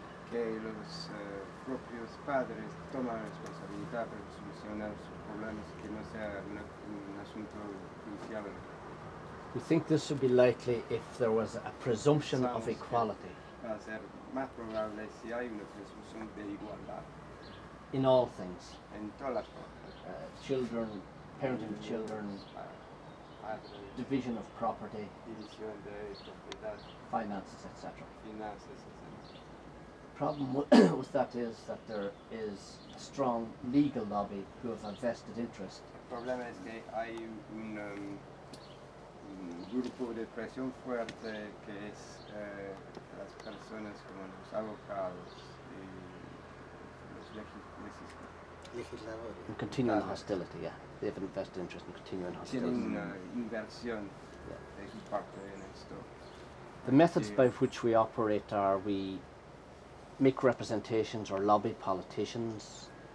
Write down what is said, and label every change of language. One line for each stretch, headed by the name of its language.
Spanish: Que los propios padres toman responsabilidad para solucionar sus problemas, que no sea un asunto judicial.
English: We think this would be likely if there was a presumption of equality.
Spanish: Va a ser más probable si hay una presunción de igualdad.
English: In all things.
Spanish: En todas las cosas.
English: Children, parenting of children, division of property,
Spanish: división de propiedad,
English: finances, etc.
Spanish: Finanzas, etc.
English: The problem with that is that there is a strong legal lobby who have a vested interest.
Spanish: El problema es que hay un grupo de presión fuerte que es las personas como los abogados y los legisladores.
English: And continuing hostility, yeah. They have an vested interest in continuing hostility.
Spanish: Tienen una inversión de su parte en esto.
English: The methods by which we operate are we make representations or lobby politicians.